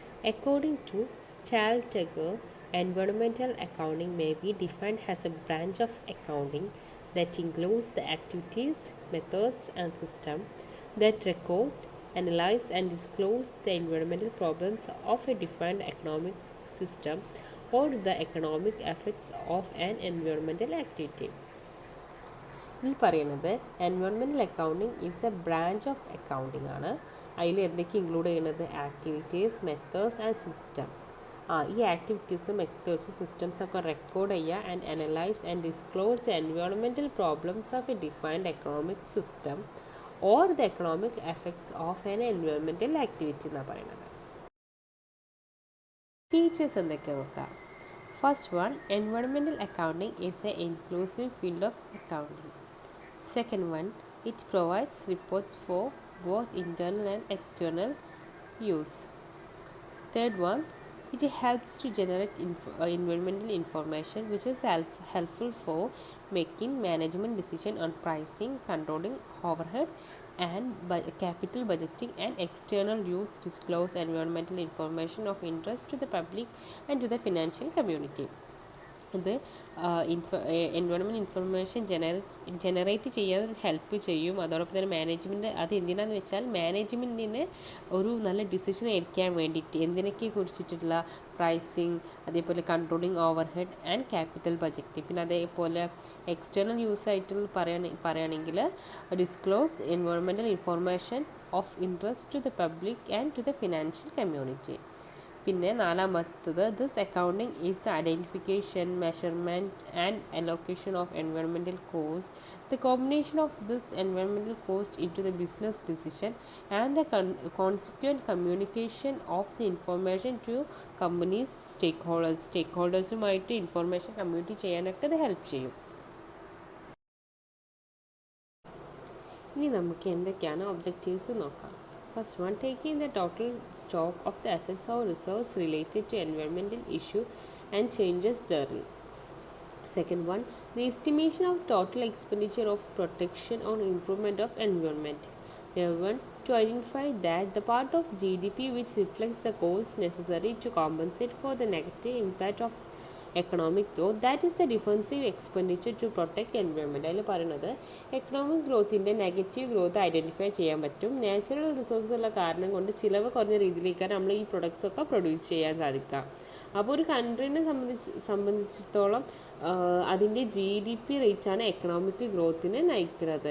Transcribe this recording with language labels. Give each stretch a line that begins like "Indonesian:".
English: According to Stalteger, environmental accounting may be defined as a branch of accounting that includes the activities, methods, and systems that record, analyze, and disclose the environmental problems of a defined economic system or the economic effects of an environmental activity.
Malayalam: ഇതിൽ പറയുന്നത്
English: Environmental accounting is a branch of accounting ആണ്.
Malayalam: അതിൽ എന്തൊക്കെ include ചെയ്യുന്നത്? Activities, methods and system. ഈ ആക്ടിവിറ്റീസും മെത്തേഡ്സും സിസ്റ്റംസൊക്കെ record ചെയ്യുക
English: and analyse and disclose the environmental problems of a defined economic system or the economic effects of an environmental activity
Malayalam: എന്നാണ് പറയുന്നത്.
English: features
Malayalam: എന്തൊക്കെ നോക്കാം.
English: First one, environmental accounting is a inclusive field of accounting. Second one, it provides reports for both internal and external use. Third one, it helps to generate environmental information which is helpful for making management decision on pricing, controlling overhead and capital budgeting and external use. Disclose environmental information of interest to the public and to the financial community.
Malayalam: ഇത് environment information generate ചെയ്യാൻ help ചെയ്യും. അതോടൊപ്പം തന്നെ management അത് എന്തിനാന്ന് വെച്ചാൽ മാനേജ്മെൻറ്റിന് ഒരു നല്ല ഡിസിഷൻ എടുക്കാൻ വേണ്ടിയിട്ട് എന്തിനൊക്കെ കുറിച്ചിട്ടുള്ള പ്രൈസിങ്, അതേപോലെ controlling over head and capital budget. പിന്നെ അതേപോലെ എക്സ്റ്റേണൽ യൂസ് ആയിട്ട് പറയുകയാണെങ്കിൽ
English: Disclose environmental information of interest to the public and to the financial community.
Malayalam: പിന്നെ നാലാമത്തത്,
English: this accounting is the identification, measurement and allocation of environmental cost, the combination of this environmental cost into the business decision and the consequent communication of the information to companies സ്റ്റേക്ക് ഹോൾഡേഴ്സുമായിട്ട്
Malayalam: information community ചെയ്യാനൊക്കെ ഇത് help ചെയ്യും. ഇനി നമുക്ക് എന്തൊക്കെയാണ് objectives നോക്കാം.
English: First one, taking the total stock of the assets or reserves related to environmental issue and changes therein. Second one, the estimation of total expenditure of protection or improvement of environment. Third one, to identify that the part of GDP which reflects the cost necessary to compensate for the negative impact of economic growth, that is the defensive expenditure to protect environment.
Malayalam: അതിൽ പറയുന്നത് economic ഗ്രോത്തിൻ്റെ negative growth identify ചെയ്യാൻ പറ്റും. Natural resources ഉള്ള കാരണം കൊണ്ട് ചിലവ് കുറഞ്ഞ രീതിയിലേക്കാണ് നമ്മൾ ഈ പ്രൊഡക്ട്സ് ഒക്കെ പ്രൊഡ്യൂസ് ചെയ്യാൻ സാധിക്കുക. അപ്പോൾ ഒരു കൺട്രീനെ സംബന്ധിച്ചിടത്തോളം അതിൻ്റെ GDP റേറ്റാണ് എക്കണോമിക് ഗ്രോത്തിനെ നയിക്കുന്നത്.